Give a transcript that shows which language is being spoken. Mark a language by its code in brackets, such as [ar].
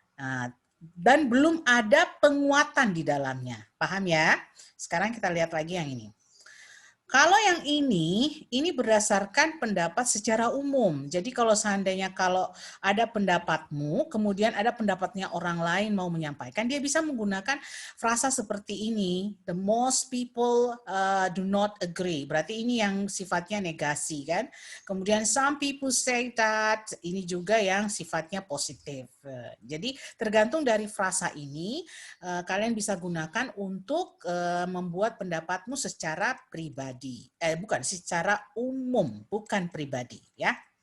[id] Nah, dan belum ada penguatan di dalamnya. Paham ya? Sekarang kita lihat lagi yang ini. Kalau yang ini berdasarkan pendapat secara umum. Jadi kalau seandainya kalau ada pendapatmu, kemudian ada pendapatnya orang lain mau menyampaikan, dia bisa menggunakan frasa seperti ini. [en] The most people do not agree. [id] Berarti ini yang sifatnya negasi kan. Kemudian [en] some people say that, [id] ini juga yang sifatnya positif. Jadi tergantung dari frasa ini, kalian bisa gunakan untuk membuat pendapatmu secara pribadi. Bukan, secara umum, bukan pribadi ya.